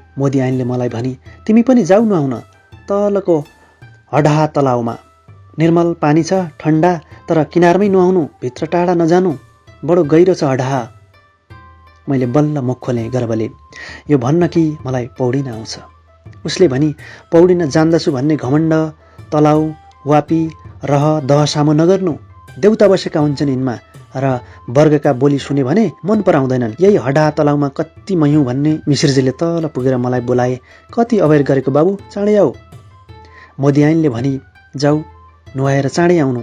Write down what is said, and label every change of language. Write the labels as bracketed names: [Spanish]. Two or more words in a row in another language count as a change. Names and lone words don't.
[Nepali] मोदी ऐनले मलाई भनी, तिमी पनि जाऊ नुहाउन, तलको हडहा तलाउमा निर्मल पानी छ, ठन्डा, तर किनारमै नुहाउनु, भित्र टाढा नजानु। बडो गहिरो छ हडा। मैले बल्ल मुख खोलेँ गर्वले। यो भन्न कि मलाई पौडिन आउँछ। उसले भनी पौडिन जान्दछु भन्ने घमण्ड तलाउ वापी रह दह सामु नगर्नु। देउता बसेका हुन्छन् यिनमा र वर्गका बोली सुने भने मन पराउँदैनन्। यही हडा तलाउमा कति मयौँ भन्ने मिश्रजीले तल पुगेर मलाई बोलाए। कति अबेर गरेको बाबु, चाँडै आऊ। मोदी आइनले भनी जाऊ नुहाएर चाँडै आउनु।